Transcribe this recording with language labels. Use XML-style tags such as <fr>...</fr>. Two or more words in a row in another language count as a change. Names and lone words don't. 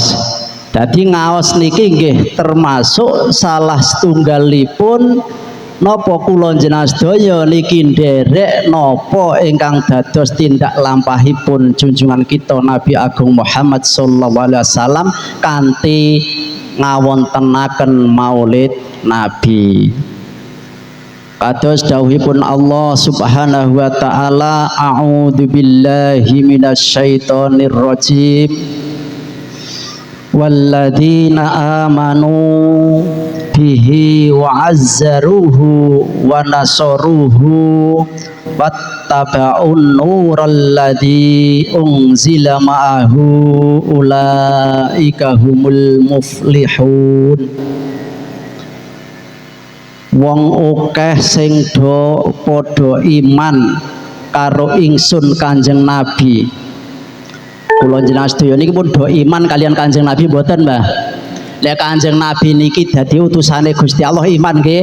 <jv>Dadi ngaos niki nggih termasuk salah setunggalipun napa kula njenengan sedaya niki nderek napa ingkang dados tindak lampahipun junjungan kita Nabi Agung Muhammad</jv> <ar>صلى الله عليه وسلم</ar> <jv>kanthi ngawontenaken Maulid Nabi. Kados dawuhipun Allah</jv> <ar>سبحانه وتعالى, أعوذ بالله من الشيطان الرجيم. والذين آمنوا به وعزروه ونصروه واتبعوا النور الذي أنزل معه أولئك هم المفلحون.</ar> <jv>Wong akeh sing do padha iman karo ingsun Kanjeng Nabi. Kula njenengan sedaya niki pun do iman kalian Kanjeng Nabi mboten, Mbah? Lek Kanjeng Nabi niki dadi utusane Gusti Allah iman nggih.</jv>